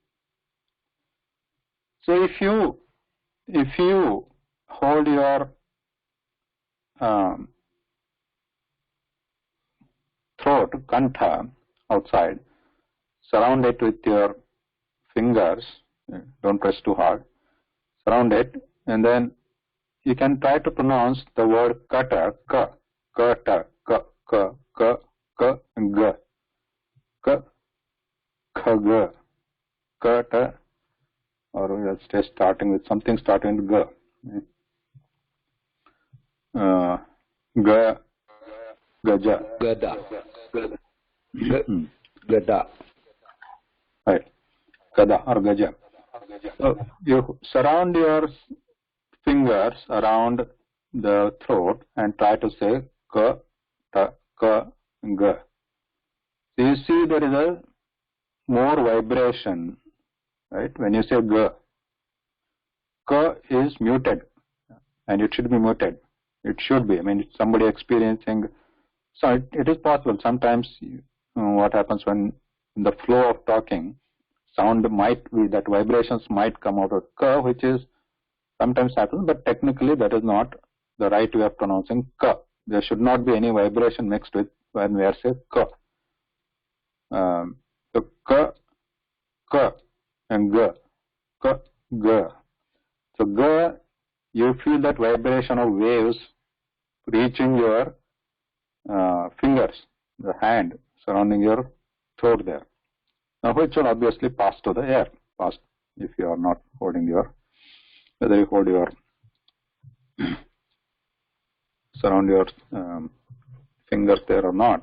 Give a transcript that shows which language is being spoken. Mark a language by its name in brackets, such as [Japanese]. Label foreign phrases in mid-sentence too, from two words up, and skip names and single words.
[English] So if you hold your throat, kantha, outside, surround it with your fingers, don't press too hard, surround it, and then you can try to pronounce the word [Sanskrit] kata, ka, kata, ka, ka, ka, ka, ga, ka, ka, ga, kata, [English] or we'll stay starting with something starting with ga. [Sanskrit] Ga, gaja. Gada. Gada. [English] Right. Gada or gaja. So you surround your fingers around the throat and try to say [Sanskrit] ka, ta, ka, ga. [English] So you see there is a more vibration, right? When you say ga, ka is muted, and it should be muted. It should be. I mean, somebody experiencing. So it is possible. Sometimes what happens when in the flow of talking, sound might be that vibrations might come out of ka, which is sometimes happens, but technically that is not the right way of pronouncing ka. There should not be any vibration mixed with when we are saying ka. So [Sanskrit] ka, ka, [English] and [Sanskrit] ga, ka, ga. [English] So ga, you feel that vibration of waves reaching your fingers, the hand surrounding your throat there. Now which will obviously pass to the air, pass if you are not holding your, whether you hold your, surround your fingers there or not.